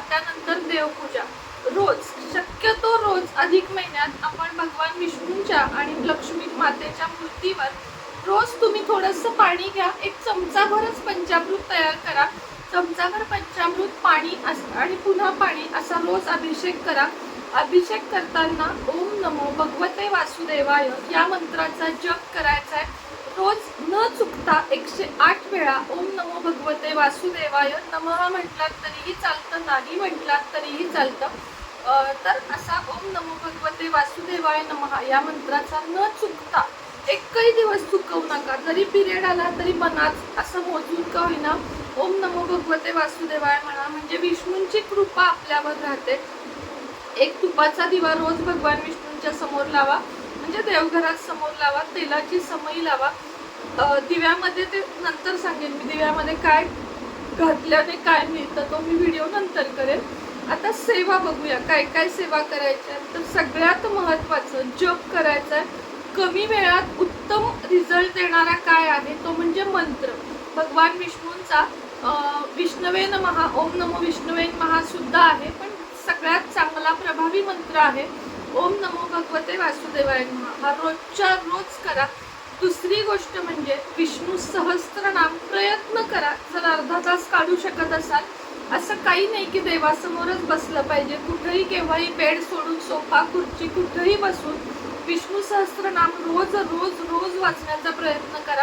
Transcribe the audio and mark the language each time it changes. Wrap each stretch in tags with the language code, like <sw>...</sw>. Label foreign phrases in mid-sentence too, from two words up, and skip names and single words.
<mr>त्यानंतर देवपूजा रोज, शक्यतो रोज अधिक महिन्यात आपण भगवान विष्णूंच्या आणि लक्ष्मी मातेच्या मूर्तीवर रोज तुम्ही थोडंसं पाणी घ्या. 1 चमचाभरच पंचामृत तयार करा. चमचाभर पंचामृत, पाणी आणि पुन्हा पाणी असा रोज अभिषेक करा. अभिषेक करताना</mr> <sa>ओम नमो भगवते वासुदेवाय</sa> <mr>या मंत्राचा जप करायचा आहे. रोज न चुकता 108 वेळा</mr> <sa>ओम नमो भगवते वासुदेवाय नमः</sa> <mr>म्हटलात तरीही चालतं, नाही म्हटलात तरीही चालतं. तर असा</mr> <sa>ओम नमो भगवते वासुदेवाय नमः</sa> <mr>या मंत्राचा न चुकता एकही दिवस चुकवू नका. जरी पिरियड आला तरी मनात असं मोजून का होईना</mr> <sa>ओम नमो भगवते वासुदेवाय</sa> <mr>म्हणा. म्हणजे विष्णूंची कृपा आपल्यावर राहते. एक तुपाचा दिवा रोज भगवान विष्णूंच्या समोर लावा. म्हणजे देवघरात समोर लावा. तेलाची समई लावा. दिव्यामध्ये ते नंतर सांगेन मी दिव्यामध्ये काय घातल्याने काय मिळतं, तो मी व्हिडिओ नंतर करेन. आता सेवा बघूया. काय काय सेवा करायच्या. तर सगळ्यात महत्त्वाचं जप करायचं आहे. कमी वेळात उत्तम रिझल्ट देणारा काय आहे तो म्हणजे मंत्र. भगवान विष्णूंचा</mr> <sa>विष्णवे नमः, ओम नमो विष्णवे नमः</sa> <mr>सुद्धा आहे, पण सगळ्यात चांगला प्रभावी मंत्र आहे</mr> <sa>ओम नमो भगवते वासुदेवाय नमः.</sa> <mr>हा रोजच्या रोज करा. दुसरी गोष्ट म्हणजे विष्णू सहस्त्रनाम प्रयत्न करा. जर अर्धा तास काढू शकत असाल. असं काही नाही की देवासमोरच बसलं पाहिजे. कुठेही केव्हाही बेड सोडून सोफा, खुर्ची कुठेही बसून विष्णू सहस्त्रनाम रोज रोज रोज वाचण्याचा प्रयत्न करा.</mr>